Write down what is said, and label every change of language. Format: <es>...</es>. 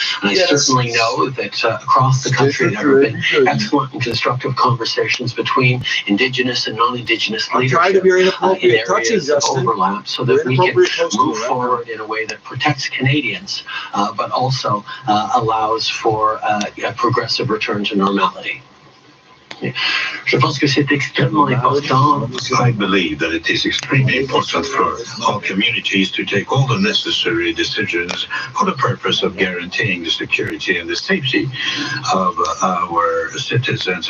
<en>And I certainly know that across the country there have been excellent and constructive conversations between Indigenous and non-Indigenous leadership in areas of overlap so that we can move forward in a way that protects Canadians, but also allows for a progressive return to normality.</en> <fr>Je pense que c'est extrêmement important.</fr> <en>I believe that it is extremely important for all communities to take all the necessary decisions for the purpose of guaranteeing the security and the safety of our citizens.</en>